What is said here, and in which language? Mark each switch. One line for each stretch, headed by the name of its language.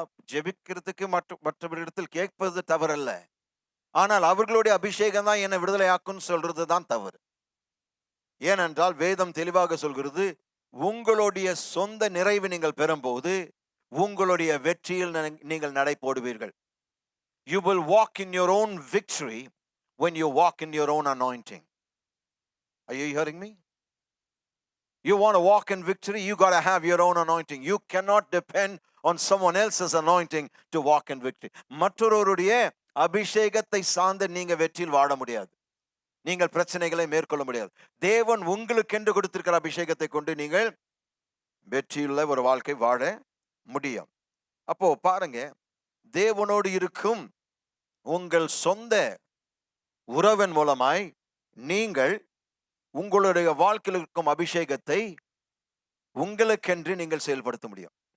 Tamil: ஜெபிக்கிறதுக்கு மற்றவர்களிடத்தில் கேட்பது தவறல்ல, ஆனால் அவர்களுடைய அபிஷேகம் தான் என்னை விடுதலை ஆக்குன்னு சொல்றது தான் தவறு. ஏனென்றால் வேதம் தெளிவாக சொல்கிறது, உங்களுடைய சொந்த நிறைவு நீங்கள் பெறும்போது உங்களுடைய வெற்றியில் நீங்கள் நடை போடுவீர்கள்.
English: You will walk in your own victory when you walk in your own anointing. Are you hearing me? You want to walk in victory, you got to have your own anointing. You cannot depend on someone else's anointing to walk in victory.
Tamil: மற்றொருவருடைய அபிஷேகத்தை சார்ந்து நீங்க வெற்றியில் வாழ முடியாது, நீங்கள் பிரச்சனைகளை மேற்கொள்ள முடியாது. தேவன் உங்களுக்கென்று கொடுத்திருக்கிற அபிஷேகத்தை கொண்டு நீங்கள் வெற்றியுள்ள ஒரு வாழ்க்கை வாழ முடியும். அப்போ பாருங்க, தேவனோடு இருக்கும் உங்கள் சொந்த உறவின் மூலமாய் நீங்கள் உங்களுடைய வாழ்க்கையில் இருக்கும் அபிஷேகத்தை உங்களுக்கென்று நீங்கள் செயல்படுத்த முடியும்.